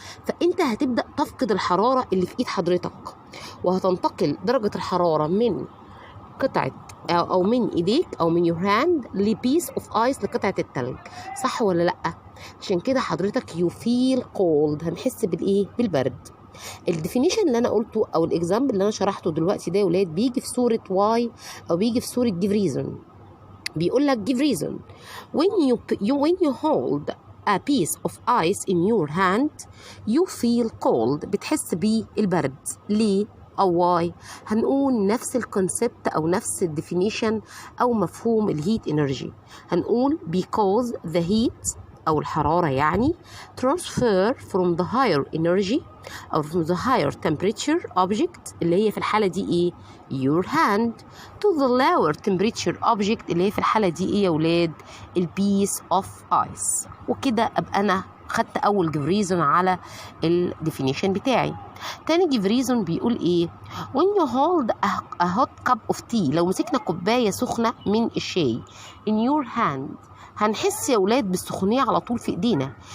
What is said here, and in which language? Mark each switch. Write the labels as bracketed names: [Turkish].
[Arabic] فانت هتبدأ تفقد الحرارة اللي في ايد حضرتك، وهتنتقل درجة الحرارة من قطعة أو من إيديك أو من [English] your hand [Arabic] لبيس اوف ايس، لقطعة التلج، صح ولا لأ؟ عشان كده حضرتك [English] you feel cold، [Arabic] هنحس بالإيه؟ بالبرد. الديفينيشن اللي أنا قلته أو الإكزامبل اللي أنا شرحته دلوقتي ده يا ولاد بيجي في صورة واي أو بيجي في صورة [English] give reason. [Arabic] بيقول لك [English] give reason when you hold a piece of ice in your hand you feel cold، [Arabic] بتحس بالبرد. ليه أو واي؟ هنقول نفس الكونسبت أو نفس الديفينيشن أو مفهوم الهيت انرجي. هنقول [English] because the heat [Arabic] أو الحرارة يعني [English] transfer from the higher energy أو from the higher temperature object، [Arabic] اللي هي في الحالة دي إيه؟ [English] your hand، to the lower temperature object، [Arabic] اللي هي في الحالة دي إيه يا ولاد؟ البيس [English] of ice. [Arabic] وكده أبقى أنا خدت أول [English] give reason [Arabic] على الديفينيشن بتاعي. تاني [English] give reason [Arabic] بيقول إيه؟ [English] when you hold a hot cup of tea، [Arabic] لو مسكنا كوباية سخنة من الشاي [English] in your hand، [Arabic] هنحس يا ولاد بالسخونية على طول في ايدينا.